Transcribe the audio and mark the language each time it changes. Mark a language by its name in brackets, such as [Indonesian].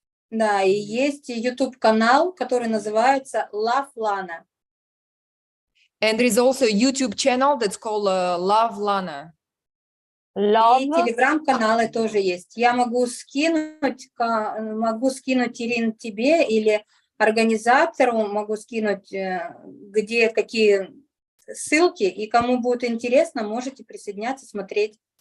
[Russian] Да, и есть YouTube-канал, который называется Lavrova. [English] And there is also a YouTube channel that's called Lavrova. [Russian] И телеграм-каналы тоже есть. Я могу скинуть, Ирин, тебе или организатору, могу скинуть, где какие ссылки, и кому будет интересно, можете присоединяться, смотреть.